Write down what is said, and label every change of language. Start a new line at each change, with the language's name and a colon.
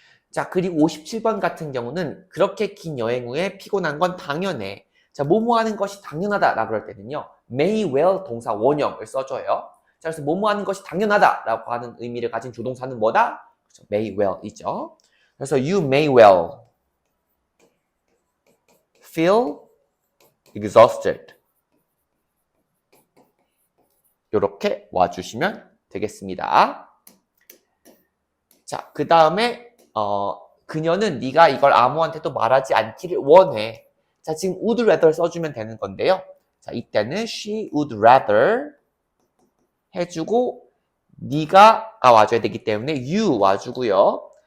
Korean: 자, 그리고 57번 같은 경우는 그렇게 긴 여행 후에 피곤한 건 당연해. 자, 뭐뭐 하는 것이 당연하다 라고 할 때는요. may well 동사 원형을 써줘요. 자, 그래서 뭐뭐 하는 것이 당연하다 라고 하는 의미를 가진 조동사는 뭐다? 그렇죠. may well이죠.
English: 그래서 you may well feel exhausted.
Korean: 이렇게 와주시면 되겠습니다. 자, 그 다음에 그녀는 네가 이걸 아무한테도 말하지 않기를 원해. 자, 지금 would rather 써주면 되는 건데요. 자, 이때는 she would rather 해주고 네가 와줘야 되기 때문에 you 와주고요.